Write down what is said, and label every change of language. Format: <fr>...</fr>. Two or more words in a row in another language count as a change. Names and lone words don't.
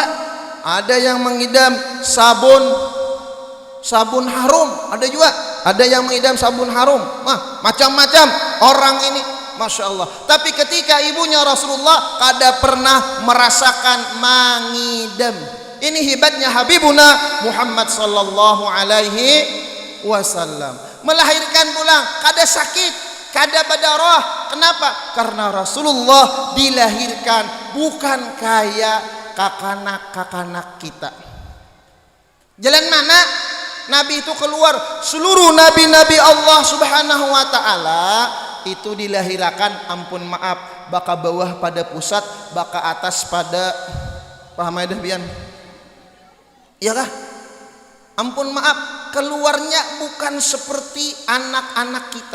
<bjn>Ada yang mengidam sabun harum, ada juga. Ada yang mengidam sabun harum. Macam-macam orang ini,</bjn> <ar>masya Allah.</ar> <bjn>Tapi ketika ibunya Rasulullah kada pernah merasakan mengidam. Ini hebatnya Habibuna Muhammad</bjn> <ar>sallallahu alaihi wasallam.</ar> <bjn>Melahirkan pulang kada sakit, kada badarah. Kenapa? Karena Rasulullah dilahirkan bukan kayak kakanak kita. Jalan mana Nabi itu keluar? Seluruh nabi-nabi</bjn> <ar>Allah subhanahu wa ta'ala</ar> <bjn>itu dilahirkan, ampun maaf, baka bawah pada pusat, baka atas pada paham ada bian? Iya kah? Ampun maaf, keluarnya bukan seperti anak-anak kita.</bjn>